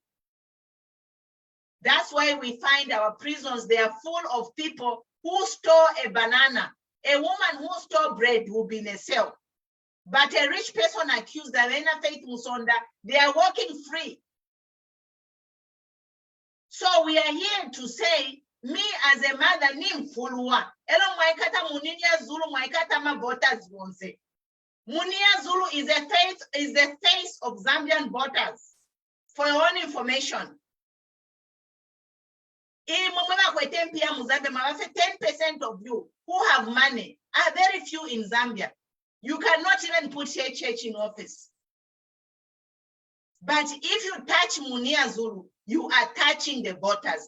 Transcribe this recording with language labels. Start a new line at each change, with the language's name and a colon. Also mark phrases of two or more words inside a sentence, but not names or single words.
English: That's why we find our prisons, they are full of people who store a banana. A woman who store bread will be in a cell. But a rich person accused of Faith Musonda, they are walking free. So we are here to say, me as a mother,
Bemba: nim fulwa. Elo mwaikata Munir Zulu mwaikata ma voters wonse.
English: Munir Zulu is the face of Zambian voters. For your own information. 10% of you who have money are very few in Zambia. You cannot even put church in office. But if you touch Munir Zulu, you are touching the voters.